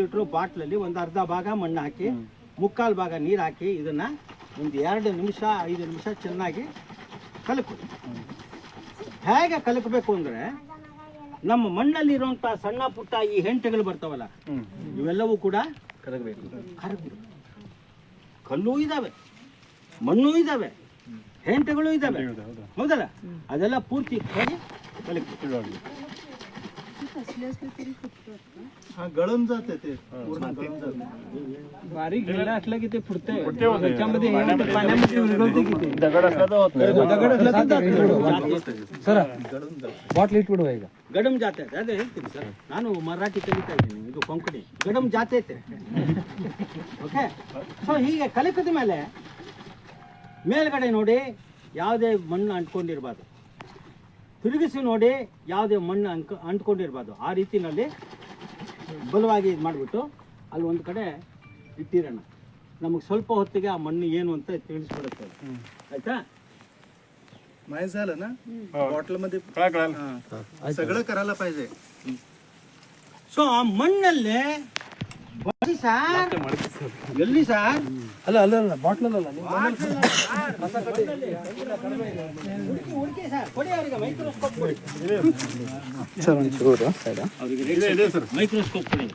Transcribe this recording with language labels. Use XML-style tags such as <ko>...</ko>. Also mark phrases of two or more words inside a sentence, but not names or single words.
<kn>ಲೀಟ್ರು ಬಾಟ್ಲಲ್ಲಿ ಒಂದು ಅರ್ಧ ಭಾಗ ಮಣ್ಣು ಹಾಕಿ 3/4 ಭಾಗ ನೀರು ಹಾಕಿ ಇದನ್ನು ಒಂದು 2 ನಿಮಿಷ 5 ನಿಮಿಷ ಚೆನ್ನಾಗಿ ಕಲಕಿ ಹೇಗೆ ಕಲಕಬೇಕು ಅಂದರೆ ನಮ್ಮ ಮಣ್ಣಲ್ಲಿರುವಂಥ ಸಣ್ಣ ಪುಟ್ಟ ಈ ಹೆಂಟೆಗಳು ಬರ್ತಾವಲ್ಲ ಇವೆಲ್ಲವೂ ಕೂಡ ಕರಗಬೇಕು ಕಲ್ಲೂ ಇದ್ದಾವೆ ಮಣ್ಣು ಇದ್ದಾವೆ ಹೆಂಟೆಗಳು ಇದ್ದಾವೆ ಹೌದಲ್ಲ ಅದೆಲ್ಲ ಪೂರ್ತಿ ಹೋಗಿ ಕಲಕಿ</kn> <mr>कसली असली तरी फुटतात का? हा गळून जाते ते पूर्ण गळून जाते. बारीक गेला असला की ते फुटतंय त्याच्यामध्ये हे होतं, पाण्यामध्ये विरघळते की ते. दगड असला तर होत नाही. दगड असला तर ಸರ್ गळून जाते.</mr> <kn>ಬಾಟ್ಲ್ ಇಟ್ಬಿಡುವ ಈಗ.</kn> <kok>गडम जाते</kok> <kn>ಅದೇ ಹೇಳ್ತೀನಿ ಸರ್, ನಾನು ಮರಾಠಿ ಕಲಿತಾ ಇದ್ದೀನಿ, ಇದು ಕೊಂಕಣಿ</kn> <kok>गडम जातैते.</kok> <kn>ಓಕೆ, ಸೊ ಹೀಗೆ ಕಲಿಕದ ಮೇಲೆ ಮೇಲ್ಗಡೆ ನೋಡಿ ಯಾವುದೇ ಮಣ್ಣು ಅಂಟ್ಕೊಂಡಿರ್ಬಾರ್ದು, ತಿರುಗಿಸಿ ನೋಡಿ ಯಾವುದೇ ಮಣ್ಣು ಅಂಟ್ಕೊಂಡಿರ್ಬಾರ್ದು. ಆ ರೀತಿಯಲ್ಲಿ ಬಲವಾಗಿ ಇದು ಮಾಡಿಬಿಟ್ಟು ಅಲ್ಲಿ ಒಂದು ಕಡೆ ಇಟ್ಟಿರೋಣ. ನಮಗೆ ಸ್ವಲ್ಪ ಹೊತ್ತಿಗೆ ಆ ಮಣ್ಣು ಏನು ಅಂತ ತಿಳಿಸ್ಬಿಡುತ್ತೆ, ಆಯ್ತಾ?</kn> <mr>माहीत झालं ना, बॉटल मध्ये कळालं. सगळं करायला पाहिजे.</mr> <kn>ಸೊ ಆ ಮಣ್ಣಲ್ಲಿ ಬನ್ನಿ ಸರ್, ಎಲ್ಲಿ ಸರ್? ಅಲ್ಲ ಅಲ್ಲ ಅಲ್ಲ ಬಾಟ್ಲ್ ಅಲ್ಲ ಹುಡುಕಿ ಸರ್, ಕೊಡಿ ಅವರಿಗೆ ಮೈಕ್ರೋಸ್ಕೋಪ್ ಕೊಡಿ. ಮೈಕ್ರೋಸ್ಕೋಪ್ ಕೊಡಿ.</kn>